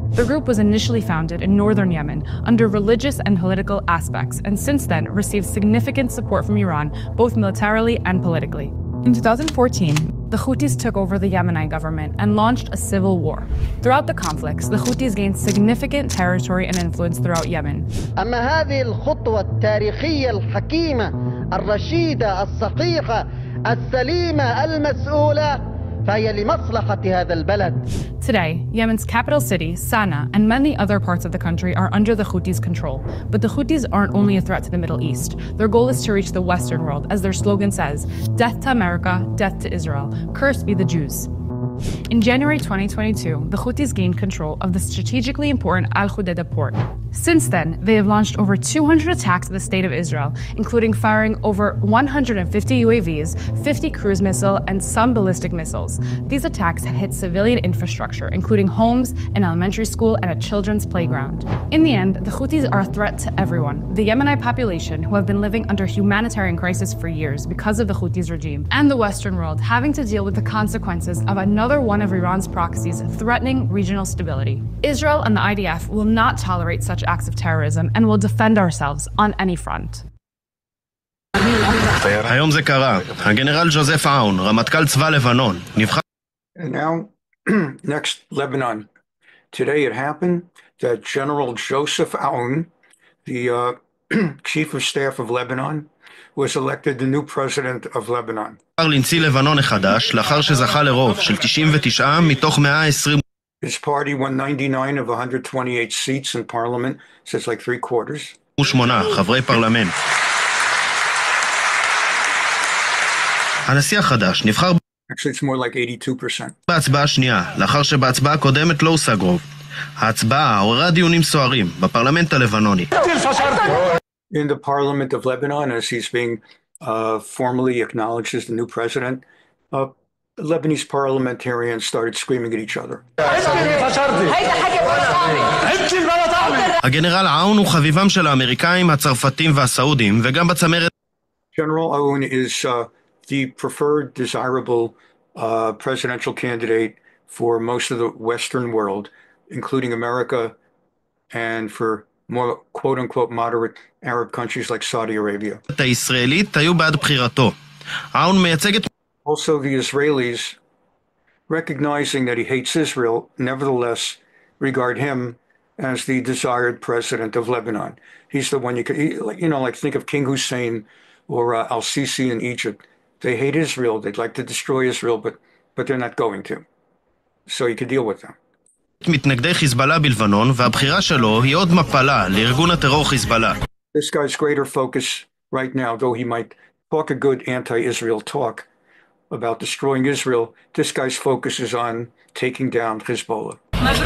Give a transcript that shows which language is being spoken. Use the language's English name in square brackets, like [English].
[English] The group was initially founded in northern Yemen under religious and political aspects, and since then received significant support from Iran, both militarily and politically. In 2014, the Houthis took over the Yemeni government and launched a civil war. Throughout the conflicts, the Houthis gained significant territory and influence throughout Yemen. [Arabic] أما هذه الخطوة التاريخية الحكيمة الرشيدة الصحيحة السليمة المسؤولة فهي لمصلحة هذا البلد. [English] Today, Yemen's capital city, Sana'a, and many other parts of the country are under the Houthis' control. But the Houthis aren't only a threat to the Middle East. Their goal is to reach the Western world, as their slogan says, "Death to America, death to Israel. Cursed be the Jews." In January 2022, the Houthis gained control of the strategically important Al Hudaydah port. Since then, they have launched over 200 attacks at the state of Israel, including firing over 150 UAVs, 50 cruise missiles, and some ballistic missiles. These attacks have hit civilian infrastructure, including homes, an elementary school, and a children's playground. In the end, the Houthis are a threat to everyone, the Yemeni population, who have been living under humanitarian crisis for years because of the Houthis regime, and the Western world, having to deal with the consequences of another one of Iran's proxies threatening regional stability. Israel and the IDF will not tolerate such acts of terrorism and will defend ourselves on any front. [Hebrew] היום זה קרה. הגנרל ג'וזף אאון, רמטכ"ל צבא לבנון, נבחר... [English] And now, next, Lebanon. Today it happened that General Joseph Aoun, the chief of staff of Lebanon, was elected the new president of Lebanon. [Hebrew] לנשיא לבנון החדש, לאחר שזכה לרוב של 99 מתוך 120... [English] His party won 99 of 128 seats in parliament, so it's like 3/4. [Hebrew] 8 חברי פרלמנט. הנשיא החדש נבחר... [English] Actually, it's more like 82%. [Hebrew] בהצבעה שנייה, לאחר שבהצבעה הקודמת לא הושג רוב. ההצבעה עוררה דיונים סוערים בפרלמנט הלבנוני. [English] In the parliament of Lebanon, as he's being formally acknowledged as the new president, Lebanese parliamentarians started screaming at each other. [Hebrew] הגנרל עאון הוא חביבם של האמריקאים, הצרפתים והסעודים, וגם בצמרת. [English] General Aoun is the preferred, desirable presidential candidate for most of the Western world, including America, and for more quote-unquote moderate Arab countries like Saudi Arabia. [Hebrew] הישראלית היו בעד בחירתו. עאון מייצג את... [English] Also, the Israelis, recognizing that he hates Israel, nevertheless regard him as the desired president of Lebanon. He's the one you could, like think of King Hussein or al-Sisi in Egypt. They hate Israel. They'd like to destroy Israel, but they're not going to. So you could deal with them. [Hebrew] מתנגדי חיזבאללה בלבנון, והבחירה שלו היא עוד מפלה לארגון הטרור חיזבאללה. [English] This guy's greater focus right now, though he might talk a good anti-Israel talk about destroying Israel, this guy's focus is on taking down Hezbollah.